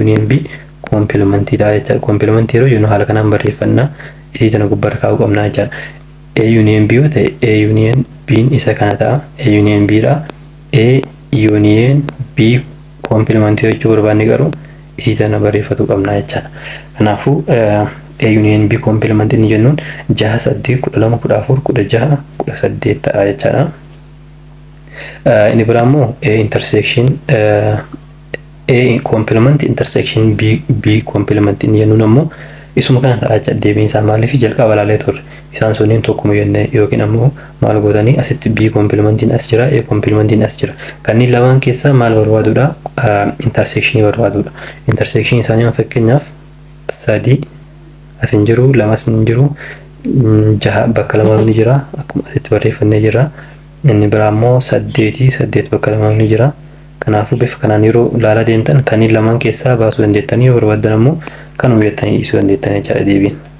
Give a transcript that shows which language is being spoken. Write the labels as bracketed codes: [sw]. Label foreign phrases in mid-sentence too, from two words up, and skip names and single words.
[en] union B [om] kompilimentii ta'a jechaadha kompilimentii yeroo jennu haala kanaan barreeffannaa isii tana gubbarra kaa'uu qabna jechaadha [en] A union B [om] yoo ta'e [en] A union B [om] isa kana ta'a [en] A union B [om] dha [en] A union B [om] kompilimentii jechuu barbaanne garuu isii tana barreeffatu qabna jechaadha kanaafuu [en] A union B [om] kompilimentii ni jennuun 6 8 12 14 16 18 ta'a jechaadha inni biraa immoo [en] A intersection A complement intersection B complement [om] ni jennuun ammoo isuma kana ta'a jechaadha deebiin isaa maaliif jalqaba ilaalee turre isaan sunniin tokkuma jennee yookiin ammoo maal gootanii asitti B complementiin as jira A complementiin as jira kanneen lamaan keessaa maal barbaaduudha intersection barbaaduudha intersection isaanii fakkeenyaaf 3 asin jiru 2 hin jiru 6 bakka 2 ni jira akkuma asitti barreeffannee jira inni biraa immoo 8 bakka 2 ni jira kanaafuu bifa kanaan yeroo ilaalaa deemtan kanneen lamaan keessaa baasuu dandeettanii barbaadan ammoo kan hojjettanii dhiisuu dandeettanii jechaadha deebiin